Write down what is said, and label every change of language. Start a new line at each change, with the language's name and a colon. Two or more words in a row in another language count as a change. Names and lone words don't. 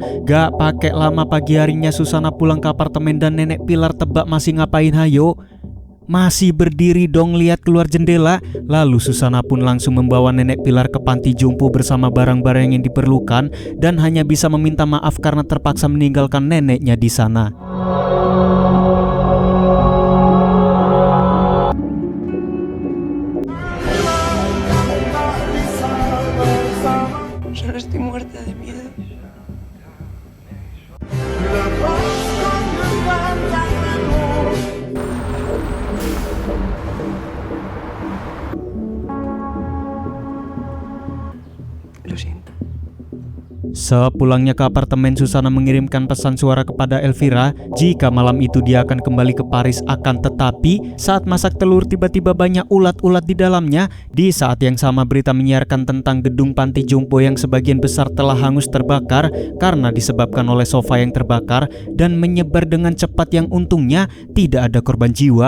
Indonesian: Gak pakai lama pagi harinya Susana pulang ke apartemen dan nenek Pilar tebak masih ngapain hayo? Masih berdiri dong lihat keluar jendela. Lalu Susana pun langsung membawa nenek Pilar ke panti jompo bersama barang-barang yang diperlukan dan hanya bisa meminta maaf karena terpaksa meninggalkan neneknya di sana.
Spanish: Solo estoy muerta de miedo. Lo siento.
Indonesian: Sepulangnya ke apartemen, Susana mengirimkan pesan suara kepada Elvira jika malam itu dia akan kembali ke Paris. Akan tetapi saat masak telur tiba-tiba banyak ulat-ulat di dalamnya. Di saat yang sama berita menyiarkan tentang gedung panti jompo yang sebagian besar telah hangus terbakar karena disebabkan oleh sofa yang terbakar dan menyebar dengan cepat yang untungnya tidak ada korban jiwa.